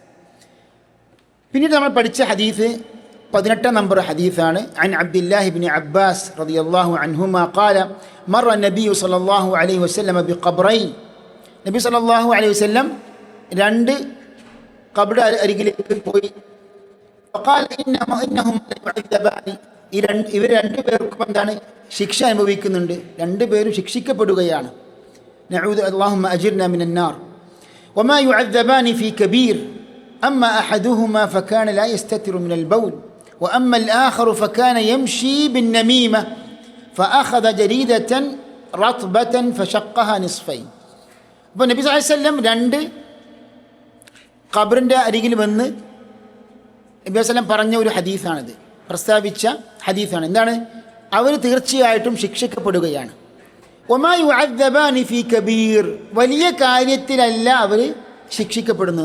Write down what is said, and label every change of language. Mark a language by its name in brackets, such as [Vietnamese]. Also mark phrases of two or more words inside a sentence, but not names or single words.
[Malayalam] പിന്നീട് നമ്മൾ പഠിച്ച ഹദീസ് 18 നമ്പർ ഹദീസാണ്. [Arabic] عن عبد الله ابن عباس رضي الله عنهما قال مر النبي صلى الله عليه وسلم بقبرين. [Malayalam] നബി [Arabic] صلى الله عليه وسلم [Malayalam] 2 ഖബർ അരികിലേക്ക് പോയി. [Arabic] فقال إنهم يعذبان. [Malayalam] ഇവർ 2 പേർക്കും എന്താണ് ശിക്ഷ അനുഭവിക്കുന്നുണ്ട്, 2 പേരും ശിക്ഷിക്കപ്പെടുകയാണ്. [Arabic] نعوذ اللهم أجرنا من النار. വമാ യുഅذبان في كبير أما أحدهما فكان لا يستتر من البول وأما الآخر فكان يمشي بالنميمة فأخذ جريدة رطبة فشقها نصفين. [Malayalam] അപ്പോൾ നബി [Arabic] صلى الله عليه وسلم [Malayalam] 2 ഖബറിൻ്റെ അരികിൽ വന്ന് നബി വസല്ലം പറഞ്ഞ ഒരു ഹദീസാണിത്, പ്രസ്താവിച്ച ഹദീസാണ്. എന്താണ്? അവർ തീർച്ചയായിട്ടും ശിക്ഷിക്കപ്പെടുകയാണ്. [Arabic] وما يعذبان في كبير, [Malayalam] വലിയ കാര്യത്തിലല്ല അവർ ശിക്ഷിക്കപ്പെടുന്നത്.